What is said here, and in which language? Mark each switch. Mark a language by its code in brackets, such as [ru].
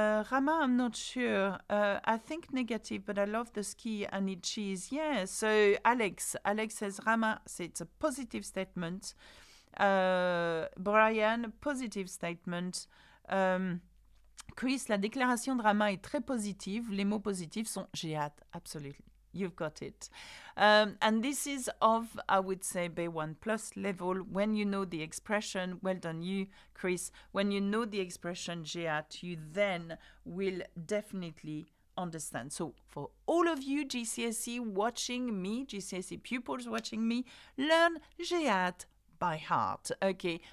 [en] Rama, I'm not sure. I think negative, but I love the ski and eat cheese. Yeah, so Alex says Rama, so it's a positive statement. Brian, positive statement. [fr] Chris, la déclaration de Rama est très positive. Les mots positifs sont j'ai hâte, absolutely. [en] You've got it. And this is of, I would say, B1 plus level. When you know the expression, well done you, Chris. When you know the expression [fr] j'ai hâte, [en] you then will definitely understand. So for all of you GCSE watching me, GCSE pupils watching me, learn [fr] j'ai hâte [en] by heart, okay?